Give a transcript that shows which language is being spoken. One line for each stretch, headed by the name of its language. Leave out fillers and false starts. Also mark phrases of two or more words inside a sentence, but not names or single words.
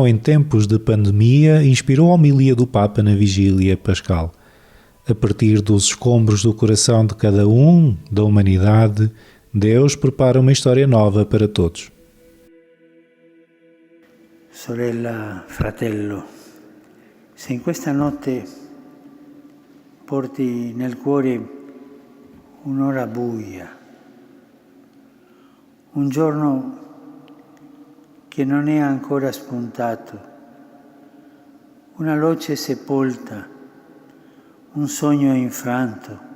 Portuguese: em tempos de pandemia inspirou a homilia do Papa na vigília pascal. A partir dos escombros do coração de cada um, da humanidade, Deus prepara uma história nova para todos.
Italian: Sorella, fratello, se in questa notte porti nel cuore un'ora buia, un giorno che non è ancora spuntato, una luce sepolta, un sogno infranto.